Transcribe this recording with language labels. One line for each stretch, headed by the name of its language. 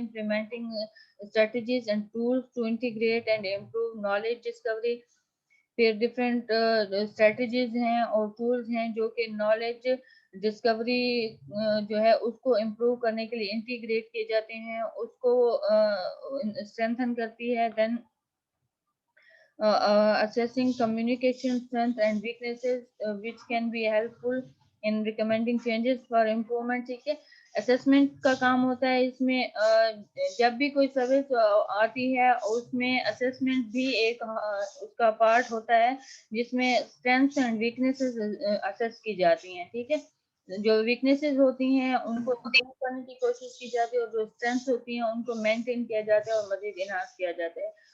English: Implementing strategies and tools to integrate and improve knowledge discovery.
Urdu: پھر different strategies ہیں اور tools ہیں جو کہ نالج ڈسکوری جو ہے اس کو امپروو کرنے کے لیے انٹیگریٹ کیے جاتے ہیں, اس کو اسٹرینتھن کرتی ہے.
English: Then assessing communication strength and weaknesses which can be helpful in recommending changes for improvement.
Urdu: ٹھیک ہے, اسسمنٹ کا کام ہوتا ہے اس میں. جب بھی کوئی سروس آتی ہے اس میں اسسمنٹ بھی ایک اس کا پارٹ ہوتا ہے جس میں اسٹرینتھس اینڈ ویکنیسز اسیس کی جاتی ہیں. ٹھیک ہے, جو ویکنیسز ہوتی ہیں ان کو امپروو کرنے کی کوشش کی جاتی ہے اور جو اسٹرینتھس ہوتی ہیں ان کو مینٹین کیا جاتا ہے اور مزید انہانس کیا جاتا ہے.